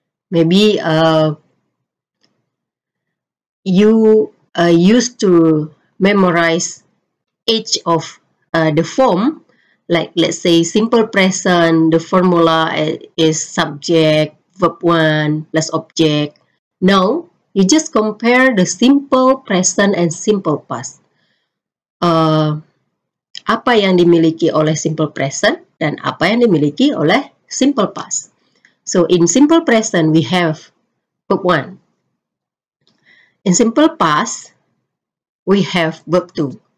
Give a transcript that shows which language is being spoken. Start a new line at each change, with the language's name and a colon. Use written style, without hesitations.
English: Maybe you used to memorize each of the form, like let's say simple present, the formula is subject, verb 1 plus object. Now, you just compare the simple present and simple past.
Indonesian: Apa yang dimiliki oleh simple present dan apa yang dimiliki oleh simple past.
English: So, in simple present, we have verb 1. In simple past, we have verb 2.